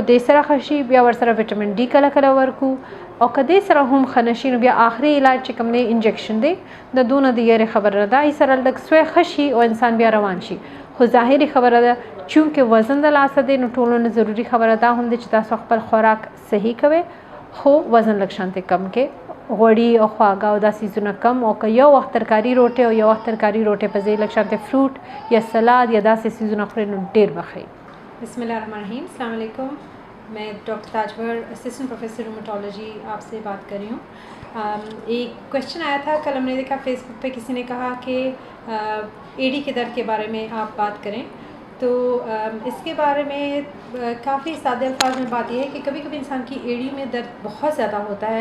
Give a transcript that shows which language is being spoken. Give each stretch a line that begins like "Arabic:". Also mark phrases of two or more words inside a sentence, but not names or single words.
Pashto: دې سره ښه شي بیا ورسره
English: vitamin D
Pashto: کله کله ورکو او که دې سره هم ښه نه شي نو بیا آخري علاج چې کوم دی انجکشن دی د دونه د یارې خبره نه ده ای سره لږ سوی ښه شي او انسان بیا روان شي خو ظاهري خبره ده چونکې وزن د لاسه دی نو ټولو نه ضروري خبره دا هم دی چې تاسو خپل خوراک صحیح کوئ خو وزن لږ شانتې کم کې غوړي او خواږه او دا سیزونه کم او که یو وخت ترکاري روټۍ او یو وخت ترکاري روټۍ په ځای لږ شانتې فروټ یا سلاد یا داسې سیزونه خورئ نو ډېر به ښه.
Arabic: بسم الله الرحمن الرحیم. السلام علیکم.
Urdu: میں ڈاکٹر تاجور
English: assistant professor rheumatology
Urdu: آپ سے بات کر رہی ہوں. ایک کویشچن آیا تھا کل ہم نے دیکھا فیس بک پہ کسی نے کہا کہ ایڑی کے درد کے بارے میں آپ بات کریں تو اس کے بارے میں کافی سادے الفاظ میں بات یہ ہے کہ کبھی کبھی انسان کی ایڑی میں درد بہت زیادہ ہوتا ہے.